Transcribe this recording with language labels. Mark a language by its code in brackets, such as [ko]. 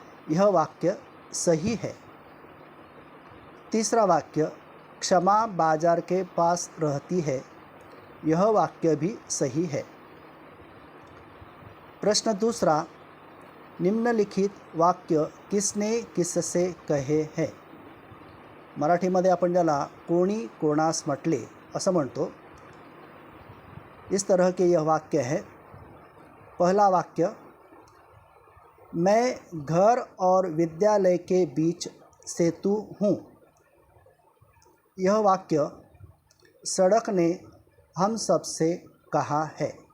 [hi] यह वाक्य सही है। तीसरा वाक्य, क्षमा बाजार के पास रहती है। यह वाक्य भी सही है। प्रश्न दूसरा, निम्नलिखित वाक्य किसने किससे कहे हैं? [mr] मराठीमध्ये आपण ज्याला कोणी कोणास म्हटले असं म्हणतो। [hi] इस तरह के यह वाक्य है। पहला वाक्य, मैं घर और विद्यालय के बीच सेतु हूँ। यह वाक्य सड़क ने हम सबसे कहा है।